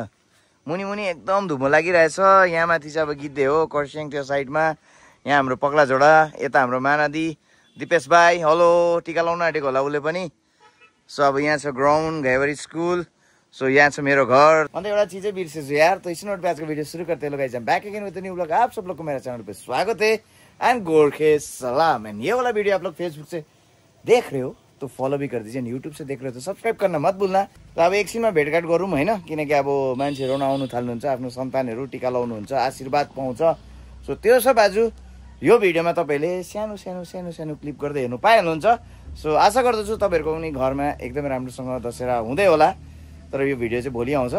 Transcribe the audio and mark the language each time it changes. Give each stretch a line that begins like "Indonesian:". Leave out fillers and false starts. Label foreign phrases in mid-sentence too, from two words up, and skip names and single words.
Nepali: मुनि मुनि एकदम धुम्बो लागिरहेछ। यहाँ माथि चाहिँ अब गिद्धे हो कर्सियङ त्यो साइडमा। यहाँ हाम्रो पगलाझोडा, यता हाम्रो महानदी दिपेश भाइ हेलो टिका लाउन आँटेको होला उसले पनि। सो अब यहाँ छ ग्राउन्ड घैवरी स्कुल। सो यहाँ छ मेरो घर। अन्त एउटा चीज बिर्सेछु यार,
Hindi: तो इसी नोट पे आज का वीडियो शुरू करते हैं लोग।
English: I back again with new vlog.
Hindi: आप सब लोग को मेरे चैनल पे स्वागत है एंड गोरखे सलाम। एंड ये वाला वीडियो आप लोग फेसबुक से देख रहे हो तो फॉलो भी कर दीजिए, यूट्यूब से देख रहे हो तो सब्सक्राइब करना मत भूलना।
Nepali: तो अब एकछिनमा भेटघाट गरौँ हैन, किनकि अब मान्छेहरू आउनु थाल्नुहुन्छ, आफ्नो सन्तानहरू टिका लाउनुहुन्छ, आशीर्वाद पाउँछ। सो त्यो सब आज यो भिडियोमा तपाईले सानो सानो सानो सानो क्लिप गर्दै हेर्नु पाइहाल्नुहुन्छ। सो आशा गर्दछु तपाईहरुको पनि घरमा एकदमै राम्रोसँग दशहरा हुँदै होला। तर यो भिडियो चाहिँ भोलि आउँछ।